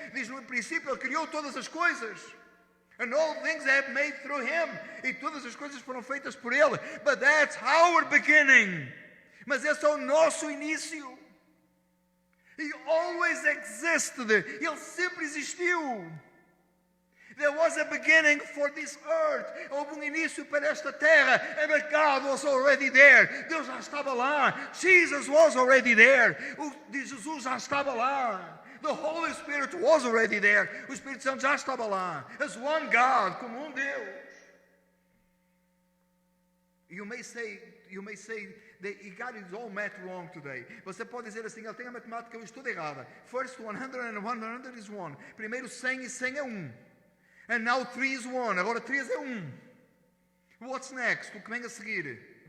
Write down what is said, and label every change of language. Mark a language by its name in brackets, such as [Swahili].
[Portuguese] Diz no princípio, Ele criou todas as coisas. [English] And all things have made through Him. [Portuguese] E todas as coisas foram feitas por Ele. [English] But that's our beginning. [Portuguese] Mas esse é o nosso início. [English] He always existed. [Portuguese] Ele sempre existiu. [English] There was a beginning for this earth. [Portuguese] Houve início para esta terra. [English] And God was already there. [Portuguese] Deus já estava lá. [English] Jesus was already there. [Portuguese] Jesus já estava lá. [English] The Holy Spirit was already there. [Portuguese] O Espírito Santo já estava lá. [English] As one God, [Portuguese] como Deus. [English] You may say that he got his all math wrong today. [Portuguese] Você pode dizer assim, ele tem a matemática toda errada. [English] First 100 and 100 is 1. [Portuguese] Primeiro 100 e 100 é 1. [English] And now 3 is 1. [Portuguese] Agora 3 é 1. [English] What's next? [Portuguese] O que vem a seguir?